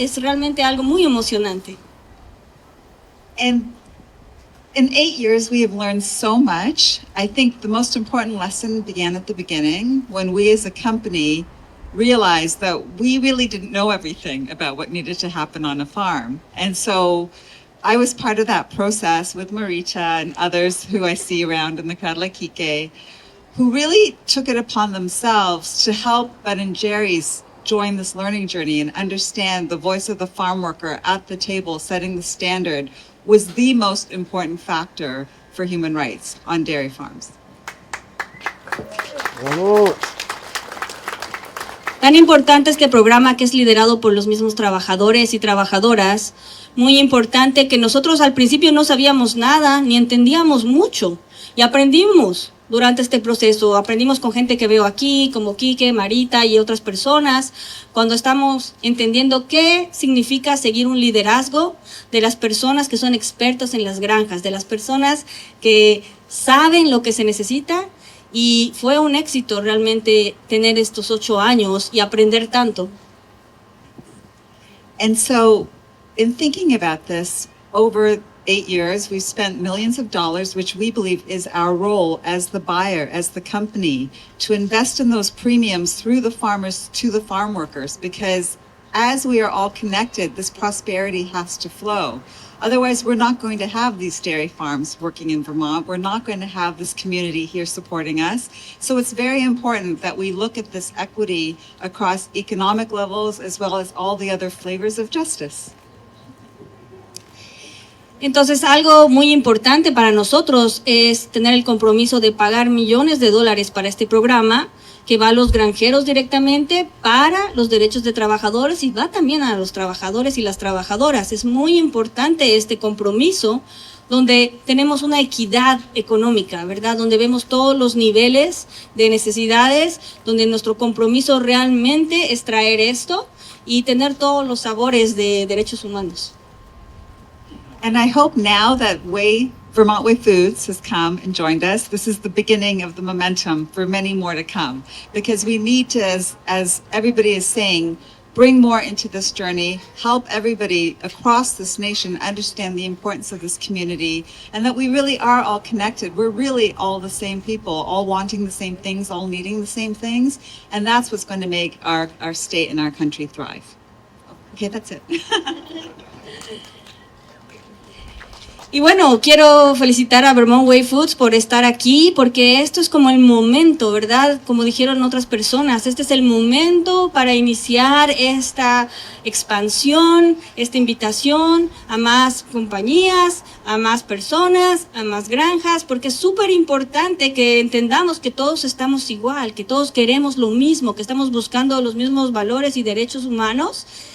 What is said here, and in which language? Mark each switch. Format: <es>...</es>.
<es>Es realmente algo muy emocionante.</es> <en>And in 8 years, we have learned so much. I think the most important lesson began at the beginning when we as a company realized that we really didn't know everything about what needed to happen on a farm. And so I was part of that process with Marita and others who I see around in the crowd like Kike, who really took it upon themselves to help Ben and Jerry's join this learning journey and understand the voice of the farm worker at the table setting the standard was the most important factor for human rights on dairy farms.</en> <es>Tan importante este programa que es liderado por los mismos trabajadores y trabajadoras. Muy importante que nosotros al principio no sabíamos nada ni entendíamos mucho y aprendimos durante este proceso. Aprendimos con gente que veo aquí, como Quique, Marita y otras personas, cuando estamos entendiendo qué significa seguir un liderazgo de las personas que son expertas en las granjas, de las personas que saben lo que se necesita. Y fue un éxito realmente tener estos 8 años y aprender tanto.</es> <en>And so, in thinking about this, over 8 years, we've spent millions of dollars, which we believe is our role as the buyer, as the company, to invest in those premiums through the farmers to the farm workers, because as we are all connected, this prosperity has to flow. Otherwise, we're not going to have these dairy farms working in Vermont. We're not going to have this community here supporting us. So it's very important that we look at this equity across economic levels as well as all the other flavors of justice.</en> <es>Entonces, algo muy importante para nosotros es tener el compromiso de pagar millones de dólares para este programa, que va a los granjeros directamente para los derechos de trabajadores y va también a los trabajadores y las trabajadoras. Es muy importante este compromiso donde tenemos una equidad económica, ¿verdad? Donde vemos todos los niveles de necesidades, donde nuestro compromiso realmente es traer esto y tener todos los sabores de derechos humanos.</es> <en>And I hope now that Vermont Way Foods has come and joined us, this is the beginning of the momentum for many more to come, because we need to, as everybody is saying, bring more into this journey, help everybody across this nation understand the importance of this community, and that we really are all connected. We're really all the same people, all wanting the same things, all needing the same things, and that's what's going to make our state and our country thrive. Okay, that's it.</en> <es>Y bueno, quiero felicitar a Vermont Way Foods por estar aquí, porque esto es como el momento, ¿verdad? Como dijeron otras personas, este es el momento para iniciar esta expansión, esta invitación a más compañías, a más personas, a más granjas, porque es súper importante que entendamos que todos estamos igual, que todos queremos lo mismo, que estamos buscando los mismos valores y derechos humanos.</es>